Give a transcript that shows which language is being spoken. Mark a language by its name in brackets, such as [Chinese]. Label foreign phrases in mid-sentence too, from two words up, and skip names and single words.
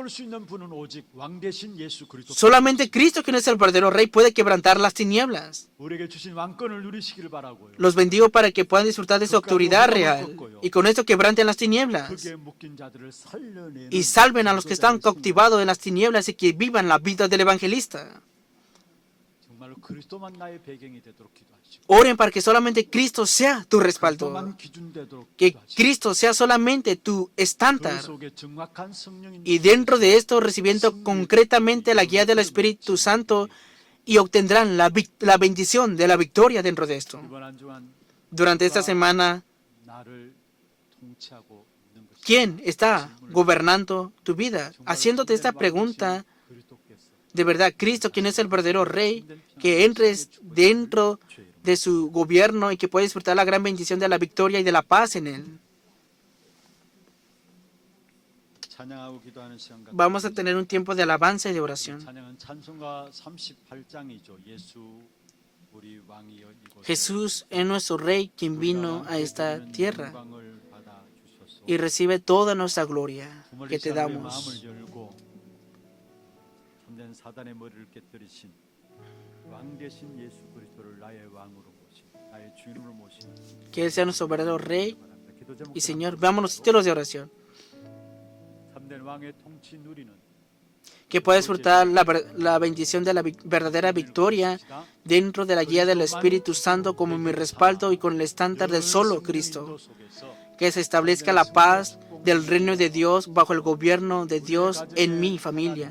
[Spanish] Solamente Cristo, quien es el verdadero rey, puede quebrantar las tinieblas. Los bendigo para que puedan disfrutar de su autoridad real y con esto quebranten las tinieblas y salven a los que están cautivados en las tinieblas y que vivan la vida del evangelista. [Korean] 정말로 그리스도만 나의 배경이 되도록 기도하시고 [Spanish] Oren para que solamente Cristo sea tu respaldo, [Korean] 그리스도만 기준 되도록 [Spanish] que [Korean] 기도하시고 [Spanish] Cristo sea solamente tu [Korean] 그 [Spanish] estándar. [Korean] 속에 정확한 성령인 [Spanish] Y dentro de esto recibiendo concretamente la guía del Espíritu Santo y obtendrán la bendición de la victoria dentro de esto. [Korean] 이번 한 주간 [Spanish] Durante esta semana, [Korean] 나를 통치하고 있는 것이 [Spanish] ¿quién está gobernando tu vida? Haciéndote esta pregunta, [Korean] 그리스도께서 [Spanish] de verdad, Cristo, quien es el verdadero Rey, que entres dentro de su gobierno y que puedas disfrutar la gran bendición de la victoria y de la paz en Él. [Korean] 찬양하고 기도하는 시간 같은 [Spanish] Vamos a tener un tiempo de alabanza y de oración. [Korean] 찬양은 찬송가 38장이죠. 예수 우리 왕이여 이곳에 [Spanish] Jesús es nuestro Rey, quien vino a esta tierra [Korean] 영광을 받아 주소서. [Spanish] y recibe toda nuestra gloria que te 부모리시아의 damos. [Korean] 마음을 열고 참된 사단의 머리를 깨뜨리신 왕 되신 예수 그리스도를 나의 왕으로 모시 나의 주인으로 모시. [Spanish] Que Él sea nuestro verdadero Rey [Korean] 기도 제목 [Spanish] y Señor. Veamos los títulos de oración. [Korean] 참된 왕의 통치 누리는 [Spanish] Que pueda disfrutar la bendición de la verdadera victoria dentro de la guía del Espíritu Santo como mi respaldo y con el estándar del solo Cristo. Que se establezca la paz del reino de Dios bajo el gobierno de Dios en mi familia.